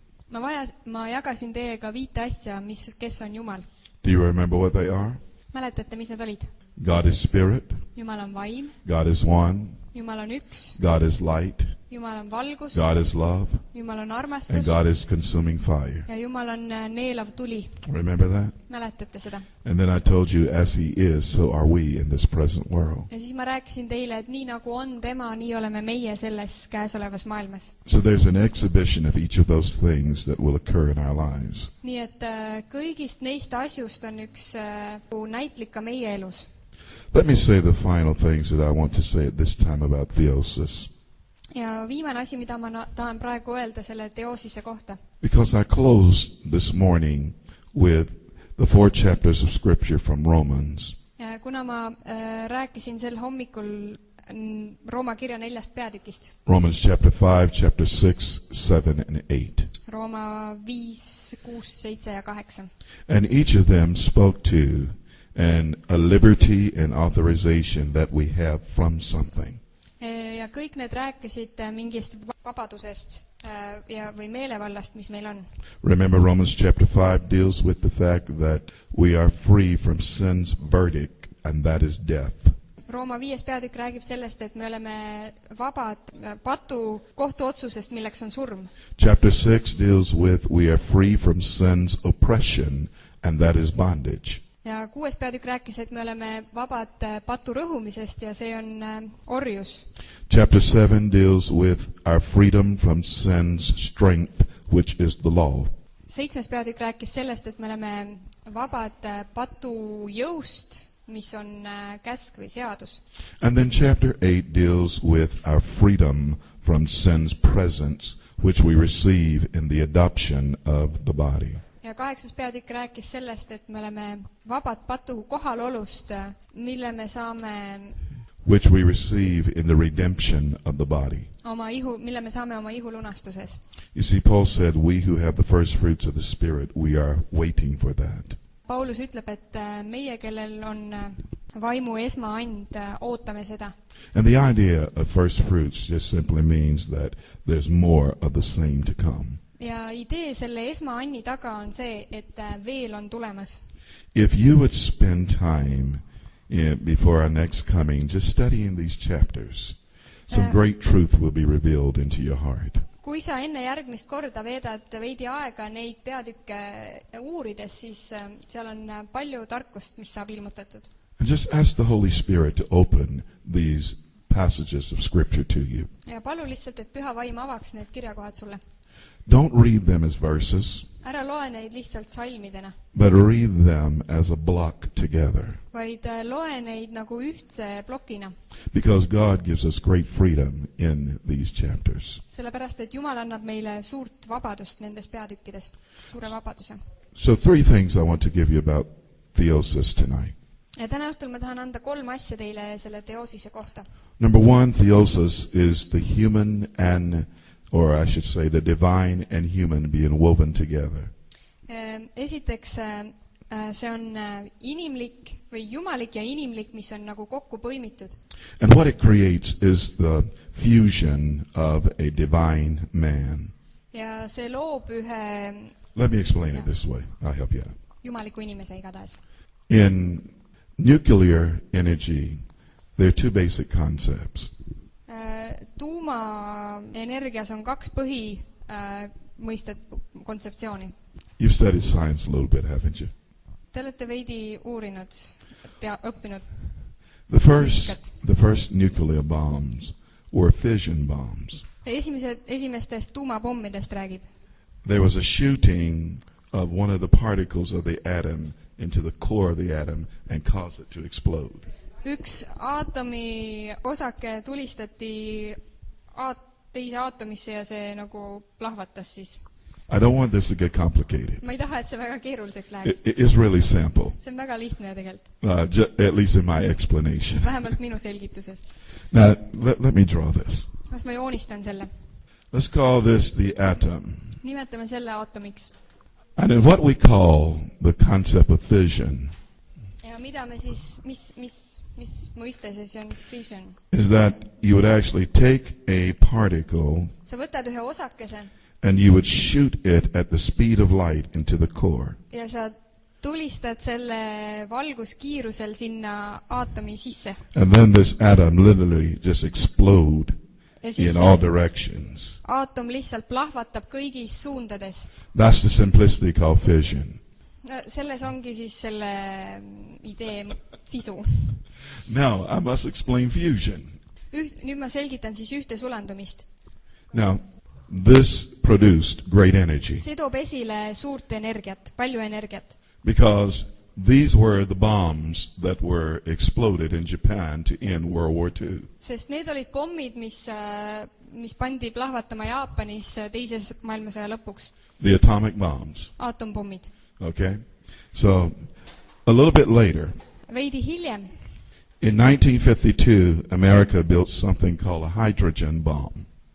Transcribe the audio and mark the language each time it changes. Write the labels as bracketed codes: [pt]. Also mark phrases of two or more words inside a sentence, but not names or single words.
[et] Ma jagasin teiega 5 asja, kes on Jumal. [en] Do you remember what they are? [et] Mäletate, mis need olid? [en] God is spirit. [et] Jumal on vaim. [en] God is one. [et] Jumal on üks. [en] God is light. [et] Jumal on valgus. [en] God is love. [et] Jumal on [en] And [et] armastus. [en] God is consuming fire. [et] Ja Jumal on neelav tuli. [en] Remember that? [et] Mäletate seda? [en] And then I told you, as he is, so are we in this present world. [et] Ja siis ma rääkisin teile, et nii nagu on tema, nii oleme meie selles käesolevas maailmas. [en] So there's an exhibition of each of those things that will occur in our lives. [et] Nii et kõigist neist asjust on üks näitlik ka meie elus. [en] Let me say the final things that I want to say at this time about theosis. [et] Ja viimane asi, mida ma tahan praegu öelda selle teosise kohta. [en] Because I closed this morning with the 4 chapters of Scripture from Romans. [et] Ja kuna ma rääkisin sel hommikul Rooma kirja 4 peatükist. [en] Romans chapter 5, chapter 6, 7, and 8. [et] Rooma 5, 6, 7 ja 8. [en] And each of them spoke to and a liberty and authorization that we have from something. [et] Ja kõik need rääkisid mingist vabadusest ja või meelevallast, mis meil on. [en] Remember, Romans chapter 5 deals with the fact that we are free from sin's verdict, and that is death. [et] Rooma 5 peatükk räägib sellest, et me oleme vabad patu kohtuotsusest, milleks on surm. [en] Chapter 6 deals with we are free from sin's oppression, and that is bondage. [et] Ja 6 peatükk rääkis, et me oleme vabad patu rõhumisest ja see on orjus. [en] Chapter 7 deals with our freedom from sin's strength, which is the law. [et] 7 peatükk rääkis sellest, et me oleme vabad patu jõust, mis on käsk või seadus. [en] And then chapter 8 deals with our freedom from sin's presence, which we receive in the adoption of the body. [et] Ja 8 peatükk rääkis sellest, et me oleme vabad patu kohalolust, mille me saame [en] which we receive in the redemption of the body. [et] mille me saame oma ihu lunastuses. [en] You see, Paul said, we who have the first fruits of the Spirit, we are waiting for that. [et] Paulus ütleb, et meie, kellel on vaimu esmaand, ootame seda. [en] And the idea of first fruits just simply means that there's more of the same to come. [et] Ja idee selle esmaanni taga on see, et veel on tulemas. [en] If you would spend time before our next coming, just studying these chapters, some great truth will be revealed into your heart. [et] Kui sa enne järgmist korda veedad veidi aega neid peatükke uurides, siis seal on palju tarkust, mis saab ilmutatud. [en] And just ask the Holy Spirit to open these passages of Scripture to you. [et] Ja palu lihtsalt, et püha vaim avaks need kirjakohad sulle. [en] Don't read them as verses, [et] Ära loe neid lihtsalt salmidena, [en] but read them as a block together. [et] vaid loe neid nagu ühtse plokina. [en] Because God gives us great freedom in these chapters. [et] Sellepärast, et Jumal annab meile suurt vabadust nendes peatükkides, suure vabaduse. [en] So 3 things I want to give you about theosis tonight. [et] Ja täna õhtul ma tahan anda 3 asja teile selle teosise kohta. [en] Number 1, theosis is the human and, or I should say, the divine and human being woven together. [et] Esiteks, see on inimlik või jumalik ja inimlik, mis on nagu kokku põimitud. [en] And what it creates is the fusion of a divine man. [et] Ja see loob ühe [en] Let me explain it this way. I'll help you out. [et] jumaliku inimese igatahes. [en] In nuclear energy, there are 2 basic concepts. [et] Tuumaenergias on 2 põhimõistet, kontseptsiooni. [en] You've studied science a little bit, haven't you? [et] Te olete veidi uurinud ja õppinud. [en] The first nuclear bombs were fission bombs. [et] Esimestest tuumapommidest räägib. [en] There was a shooting of one of the particles of the atom into the core of the atom and caused it to explode. [et] Üks aatomi osake tulistati teise aatomisse ja see nagu plahvatas siis. [en] I don't want this to get complicated. [et] Ma ei taha, et see väga keeruliseks läheks. [en] It's really simple. [et] See on väga lihtne tegelikult. [en] At least in my explanation. [et] Vähemalt minu selgituses. [en] Now, let me draw this. [et] Kas ma joonistan selle? [en] Let's call this the atom. [et] Nimetame selle aatomiks. [en] And in what we call the concept of fission, [et] Ja mida me siis, mis mõiste see on fission? [en] is that you would actually take a particle [et] Sa võtad ühe osakese [en] and you would shoot it at the speed of light into the core. [et] ja sa tulistad selle valguskiirusel sinna aatomi sisse. [en] And then this atom literally just explode [et] Ja siis [en] in all directions. [et] aatom lihtsalt plahvatab kõigis suundades. [en] That's the simplicity called fission. [et] Selles ongi siis selle idee sisu. [en] Now, I must explain fusion. [et] Nüüd ma selgitan siis ühte sulandumist. [en] Now, this produced great energy [et] See toob esile suurt energiat, palju energiat. [en] because these were the bombs that were exploded in Japan to end World War II. [et] Sest need olid pommid, mis pandi plahvatama Jaapanis teises maailmasõja lõpuks. [en] The atomic bombs. [et] Aatompommid. [en] Okay? So, a little bit later, [et] Veidi hiljem, [en] in 1952, America built something called a hydrogen bomb.